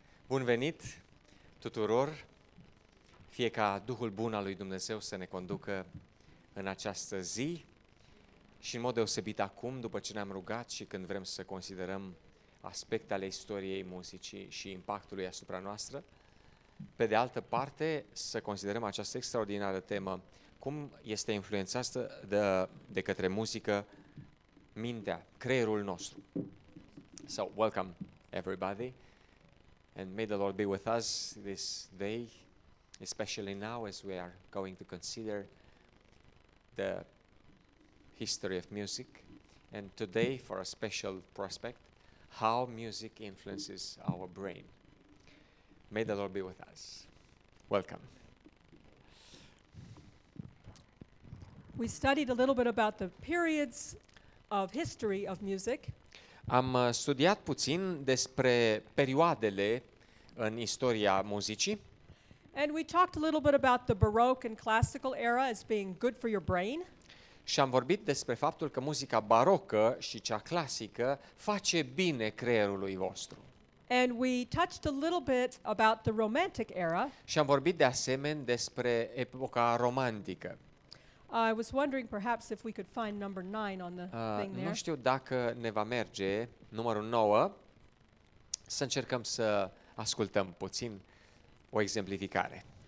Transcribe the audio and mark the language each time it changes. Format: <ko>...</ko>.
<ro>Bun venit tuturor, fie ca Duhul Bun al lui Dumnezeu să ne conducă în această zi și în mod deosebit acum, după ce ne-am rugat și când vrem să considerăm aspecte ale istoriei muzicii și impactului asupra noastră. Pe de altă parte, să considerăm această extraordinară temă, cum este influențată de către muzică mintea, creierul nostru.</ro> <en>So, welcome everybody, and may the Lord be with us this day, especially now as we are going to consider the history of music, and today for a special prospect, how music influences our brain. May the Lord be with us. Welcome. We studied a little bit about the periods of history of music.</en> <ro>Am studiat puțin despre perioadele în istoria muzicii.</ro> <en>And we talked a little bit about the Baroque and classical era as being good for your brain.</en> <ro>Și am vorbit despre faptul că muzica barocă și cea clasică face bine creierului vostru.</ro> <en>And we touched a little bit about the Romantic era.</en> <ro>Și am vorbit de asemenea despre epoca romantică.</ro> <en>I was wondering perhaps if we could find number 9 on the thing there.</en> <ro>Nu știu dacă ne va merge numărul 9, să încercăm să ascultăm puțin o exemplificare.</ro>